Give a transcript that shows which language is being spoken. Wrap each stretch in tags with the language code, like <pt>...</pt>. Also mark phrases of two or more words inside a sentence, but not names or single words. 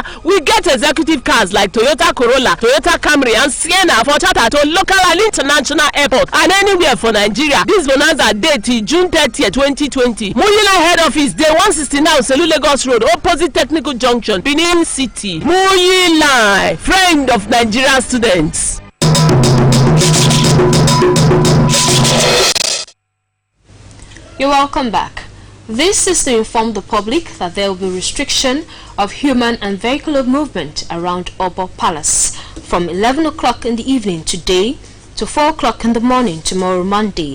<en>We get executive cars like Toyota Corolla, Toyota Camry and Sienna for charter to local and international airport and anywhere for Nigeria. This bonanza date till June 30th, 2020. Muyi Line head office dey 169 Selu Lagos Road, opposite Technical Junction, Benin City. Muyi Line, friend of Nigerian students. You're welcome back. This is to inform the public that there will be restriction of human and vehicular movement around Obo Palace from 11 o'clock in the evening today to 4 o'clock in the morning tomorrow Monday.</en>